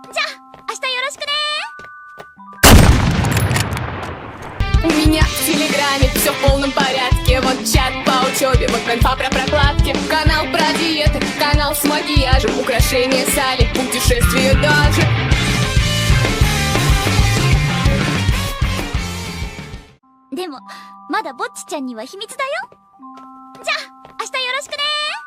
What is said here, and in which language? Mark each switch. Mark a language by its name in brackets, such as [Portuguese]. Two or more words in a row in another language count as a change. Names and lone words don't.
[Russian] У меня в Телеграме все в полном порядке. Вот чат по учебе, вот инфа про прокладки. Канал про диеты, канал с макияжем, украшения сали, путешествия даже. Демо, [Japanese] まだぼっちちゃんには秘密だよ。じゃあ、明日よろしくね。